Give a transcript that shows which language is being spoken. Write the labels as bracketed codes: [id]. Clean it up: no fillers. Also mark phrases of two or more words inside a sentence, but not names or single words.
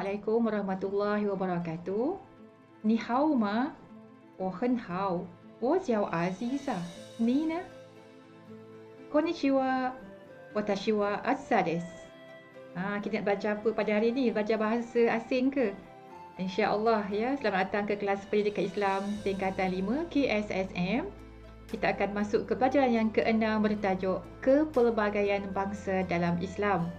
[ar] السلام عليكم ورحمة الله وبركاته. [zh] 你好吗? 我很好，我叫阿Aziza。你呢？ [ja] こんにちは。私は Azza des. [ms] Kita nak belajar apa pada hari ni? Belajar bahasa asing ke? InsyaAllah ya. Selamat datang ke kelas pendidikan Islam tingkatan 5 KSSM. Kita akan masuk ke pelajaran yang ke-6 bertajuk Kepelbagaian Bangsa dalam Islam.